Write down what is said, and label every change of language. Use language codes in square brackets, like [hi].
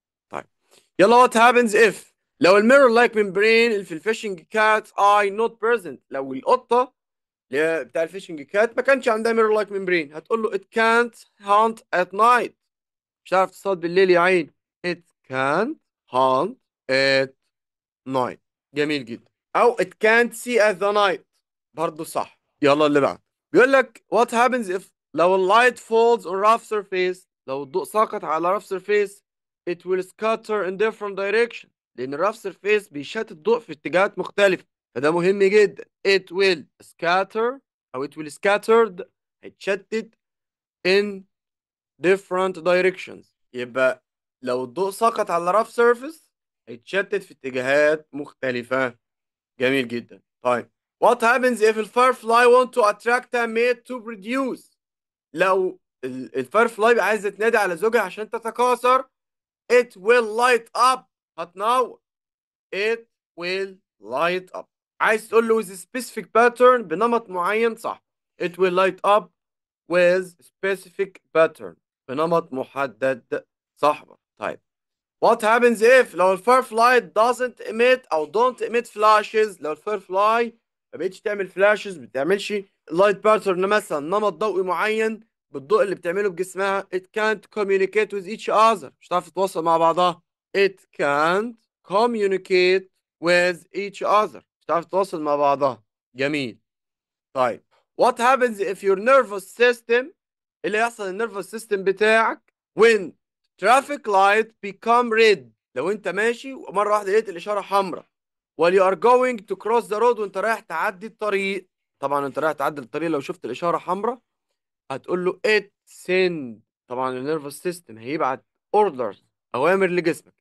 [ar] طيب يلا وات هابنز اف لو الميرور لايك ممبرين اللي في الفيشنج كات اي نوت بريزنت، لو القطه اللي هي بتاع الفيشنج كات ما كانش عندها ميرور لايك ممبرين، هتقول له [en] it can't hunt at night، [ar] مش هتعرف تصطاد بالليل يا عين. [en] it can't hunt at night. جميل جدا. او it can't see at the night، برضه صح. [ar] يلا اللي بعد. بيقول لك [en] what happens if [ar] لو اللايت falls on rough surface، لو الضوء سقط على rough surface [en] it will scatter in different direction، [ar] لان الرف surface بيشتت الضوء في اتجاهات مختلفة. فده مهم جدا. [en] it will scatter أو it will scattered [ar] هيتشتت [en] in different directions. [ar] يبقى لو الضوء سقط على rough surface هيتشتت في اتجاهات مختلفة. جميل جدا. [en] طيب what happens if a firefly want to attract a mate to produce؟ [ar] لو الفايرفلاي عايزة تنادي على زوجها عشان تتكاثر [en] it will light up هتنور. it will light up. [ar] عايز تقول له [en] with a specific pattern [ar] بنمط معين، صح. [en] it will light up with specific pattern [ar] بنمط محدد، صح. طيب what happens if لو الفايرفلاي doesn't emit أو don't emit flashes؟ لو الفايرفلاي ما بقتش تعمل فلاشز، ما بتعملش لايت باترن مثلا نمط ضوئي معين بالضوء اللي بتعمله بجسمها، [en] it can't communicate with each other [ar] مش هتعرف تتواصل مع بعضها. [en] it can't communicate with each other [ar] مش هتعرف تتواصل مع بعضها. جميل. طيب [en] what happens if your nervous system [ar] اللي يحصل النيرفس سيستم بتاعك when traffic light become red؟ لو انت ماشي ومره واحده لقيت الاشاره حمراء [en] while you are going to cross the road [ar] وانت رايح تعدي الطريق. طبعا انت رايح تعدي الطريق لو شفت الاشاره حمراء هتقول له [en] it send. [ar] طبعا النيرفس سيستم هيبعت orders اوامر لجسمك.